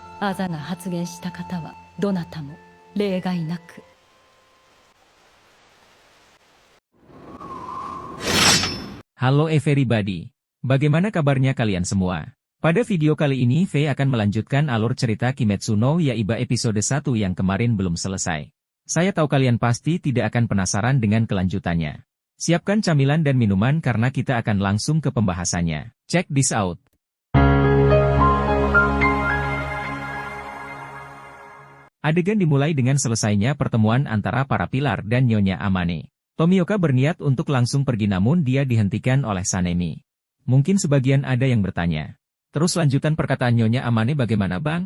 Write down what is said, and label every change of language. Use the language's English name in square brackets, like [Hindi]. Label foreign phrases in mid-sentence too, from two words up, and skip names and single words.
[Japanese] アザが発言した方はどなたも例外なく。 [Indonesian] Halo everybody, bagaimana kabarnya kalian semua? Pada video kali ini Faye akan melanjutkan alur cerita Kimetsu no Yaiba episode 1 yang kemarin belum selesai. Saya tahu kalian pasti tidak akan penasaran dengan kelanjutannya. Siapkan camilan dan minuman karena kita akan langsung ke pembahasannya. [English] Check this out. [Indonesian] Adegan dimulai dengan selesainya pertemuan antara para pilar dan Nyonya Amane. Tomioka berniat untuk langsung pergi namun dia dihentikan oleh Sanemi. Mungkin sebagian ada yang bertanya, terus lanjutan perkataan Nyonya Amane bagaimana bang?